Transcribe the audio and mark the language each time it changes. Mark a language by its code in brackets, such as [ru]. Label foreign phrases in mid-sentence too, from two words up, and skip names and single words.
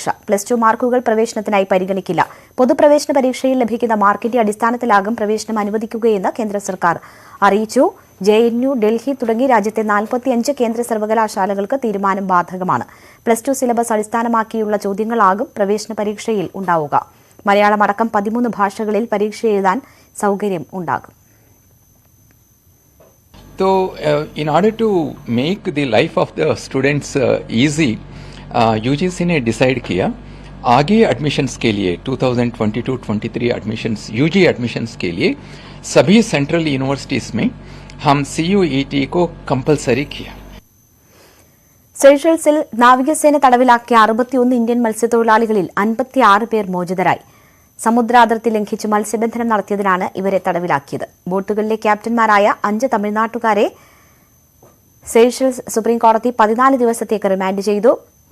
[ml] +2 മാർക്കുകൾ പ്രവേശനത്തിനായി പരിഗണിക്കില്ല. പൊതുപ്രവേശന പരീക്ഷയിൽ ലഭിക്കുന്ന മാർക്കിന്റെ അടിസ്ഥാനത്തിലാകും പ്രവേശനം അനുവദിക്കുകയെന്ന് കേന്ദ്ര സർക്കാർ അറിയിച്ചു. JNU, ഡൽഹി തുടങ്ങി രാജ്യത്തെ 45 കേന്ദ്ര സർവകലാശാലകൾക്ക് തീരുമാനം ബാധകമാണ്. +2 സിലബസ് അടിസ്ഥാനമാക്കിയുള്ള ചോദ്യങ്ങളാകും പ്രവേശന പരീക്ഷയിൽ ഉണ്ടാവുക. മലയാളം അടക്കം 13 ഭാഷകളിൽ പരീക്ഷ എഴുതാൻ സൗകര്യം ഉണ്ടാകും. [en] So, in order to make the life of the students easy, [hi] UGC ने decide किया आगे admissions के लिए 2022-23 [en] admissions UG admissions [hi] के लिए सभी [en] central universities [hi] में हम CUET को compulsory किया. [ml] സെഷൽസിൽ നാവികസേന തടവിലാക്കിയ 61 ഇന്ത്യൻ മത്സ്യത്തൊഴിലാളികളിൽ 56 പേർ മോചിതരായി. സമുദ്രാതിർത്തി ലംഘിച്ച് മത്സ്യബന്ധനം നടത്തിയതിനാണ് ഇവരെ തടവിലാക്കിയത്. ബോട്ടുകളിലെ ക്യാപ്റ്റന്മാരായ 5 തമിഴ്നാട്ടുകാരെ സെഷൽസ് സുപ്രീംകോടതി 14 ദിവസത്തേക്ക് റിമാൻഡ് ചെയ്തു.